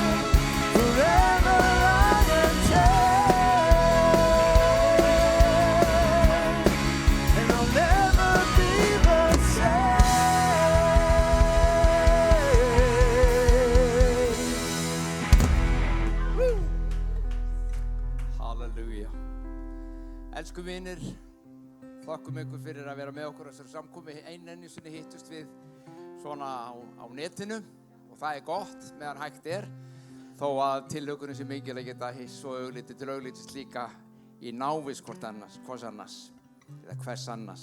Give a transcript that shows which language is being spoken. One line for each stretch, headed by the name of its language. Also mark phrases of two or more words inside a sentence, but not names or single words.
English: Forever I am changed. And I'll never be the same. Woo! Halleluja.
Icelandic: Elsku vinir, þakkum ykkur fyrir að vera með okkur á þessari samkomu. Enn sinni hittust við svona á netinu og það er gott meðan hægt er, þó að tilhugurinn sé mikil að geta hiss og augliti til auglitis líka í návist hvers annars.